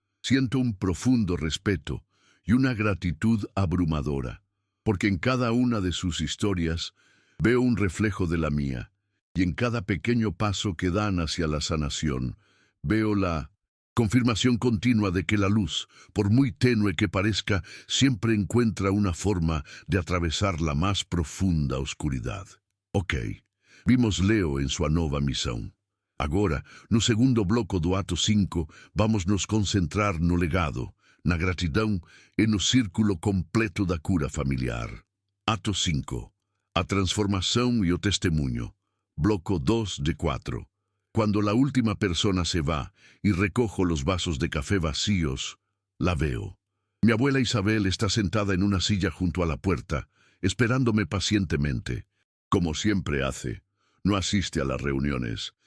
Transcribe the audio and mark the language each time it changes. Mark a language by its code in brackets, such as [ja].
[es] Siento un profundo respeto y una gratitud abrumadora, porque en cada una de sus historias veo un reflejo de la mía. Y en cada pequeño paso que dan hacia la sanación, veo la confirmación continua de que la luz, por muy tenue que parezca, siempre encuentra una forma de atravesar la más profunda oscuridad. [pt] Ok, vimos Leo en sua nova missão. Agora, no segundo bloco do ato 5, vamos nos concentrar no legado, na gratidão e no círculo completo da cura familiar. Ato 5. A transformação e o testemunho. Bloco 2 de 4. [es] Cuando la última persona se va y recojo los vasos de café vacíos, la veo. Mi abuela Isabel está sentada en una silla junto a la puerta, esperándome pacientemente. Como siempre hace, no asiste a las reuniones.